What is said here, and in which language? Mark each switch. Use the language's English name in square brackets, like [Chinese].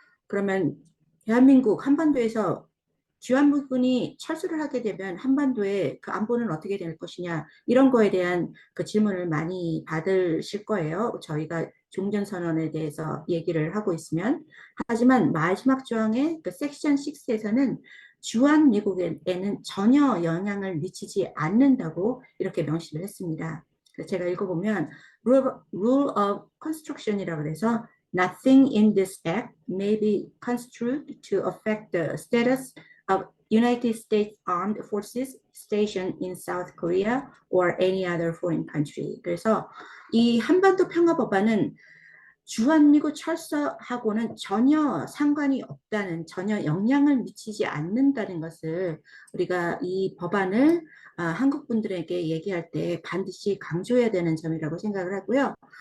[Korean] 그러면 대한민국 한반도에서 주한미군이 철수를 하게 되면 한반도의 그 안보는 어떻게 될 것이냐 이런 거에 대한 그 질문을 많이 받으실 거예요. 저희가 종전선언에 대해서 얘기를 하고 있으면. 하지만 마지막 조항의 그 섹션 6에서는 주한미국에는 전혀 영향을 미치지 않는다고 이렇게 명시를 했습니다. 제가 읽어보면 [English] rule of construction이라고 해서 Nothing in this act may be construed to affect the status of United States Armed Forces stationed in South Korea or any other foreign country. [Korean] 그래서 이 한반도 평화법안은 주한미국 철수하고는 전혀 상관이 없다는, 전혀 영향을 미치지 않는다는 것을 우리가 이 법안을 한국 분들에게 얘기할 때 반드시 강조해야 되는 점이라고 생각을 하고요.